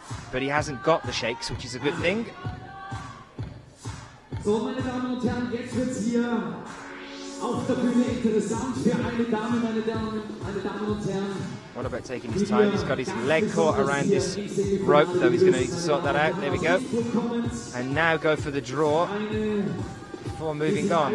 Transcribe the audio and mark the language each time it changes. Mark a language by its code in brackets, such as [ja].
[en] But he hasn't got the shakes, which is a good thing. [de] So, meine Damen und Herren, jetzt wird's hier auf der Bühne interessant für alle Damen, meine Damen und Herren. [en] What about taking his time? He's got his leg caught around this rope, though he's going to need to sort that out. There we go. And now go for the draw before moving on.